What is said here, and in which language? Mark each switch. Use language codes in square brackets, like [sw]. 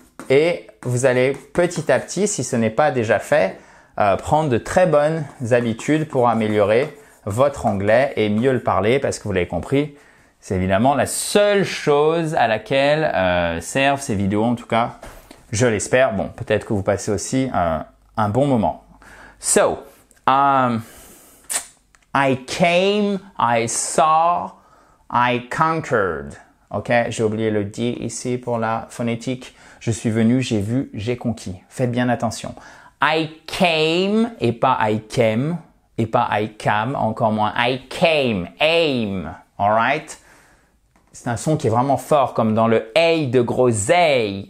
[fr] Et vous allez petit à petit, si ce n'est pas déjà fait, prendre de très bonnes habitudes pour améliorer votre anglais et mieux le parler parce que vous l'avez compris, c'est évidemment la seule chose à laquelle servent ces vidéos, en tout cas, je l'espère. Bon, peut-être que vous passez aussi un bon moment. [en] So, I came, I saw, I conquered. [fr] Ok, j'ai oublié le D ici pour la phonétique. Je suis venu, j'ai vu, j'ai conquis. Faites bien attention. [en] I came [fr] et pas [en] I came et pas I came, [fr] encore moins [en] I came, aim, alright? [fr] C'est un son qui est vraiment fort comme dans le A de gros A.